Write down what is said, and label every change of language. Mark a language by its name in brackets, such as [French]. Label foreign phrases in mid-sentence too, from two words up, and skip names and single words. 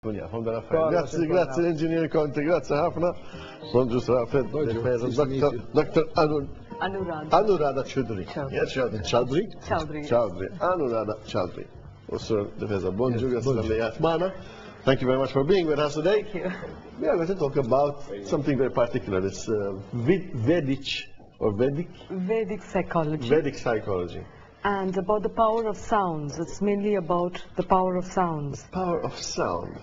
[Maltese] Grazie, grazie Engineer Conte, grazie ħafna. Bonġu Alfred Difesa, Dr. Anurada Choudry. Choudry? Choudry. Anurada Choudry. Sir Difesa, bonġu, grazie. [English] Thank you very much for being with us today. Thank you. We are going to talk about something very particular. It's Vedic psychology. Vedic psychology. And about the power of sounds. It's mainly about the power of sounds. The power of sound?